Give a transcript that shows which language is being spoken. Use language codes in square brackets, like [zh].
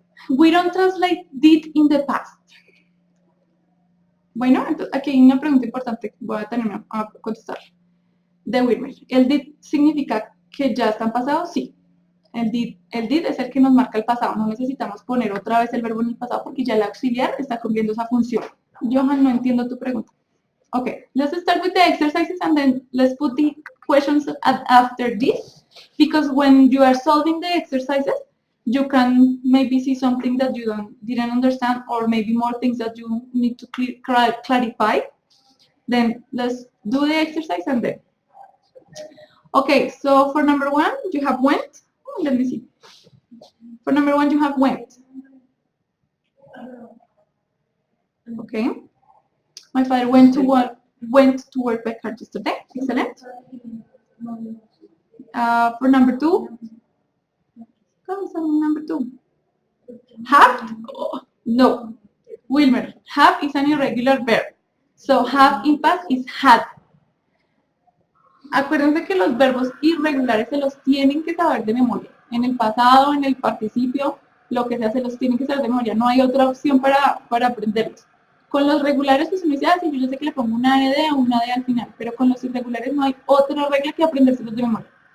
[en] We don't translate did in the past. [es] Bueno, entonces aquí hay una pregunta importante, voy a tenerme a contestar. De Wilmer, ¿el did significa que ya están pasados? Sí. El did es el que nos marca el pasado. No necesitamos poner otra vez el verbo en el pasado porque ya el auxiliar está cumpliendo esa función. Johan, no entiendo tu pregunta. [en] Okay, let's start with the exercises and then let's put the questions after this, because when you are solving the exercises, you can maybe see something that you didn't understand, or maybe more things that you need to clarify. Then let's do the exercise and then. Okay, so for number 1, you have went. Let me see. For number 1, you have went. Okay. My father went to work by car yesterday. Excellent. For number 2. Number 2. Have? Oh, no. Wilmer, have is an irregular verb. So have in past is had. [es] Acuérdense que los verbos irregulares se los tienen que saber de memoria. En el pasado, en el participio, lo que sea, se los tienen que saber de memoria. No hay otra opción para aprenderlos. Con los regulares, pues uno dice, ah, sí, yo sé que le pongo una ed o una d al final, pero con los irregulares no hay otra regla que aprendérselos de memoria.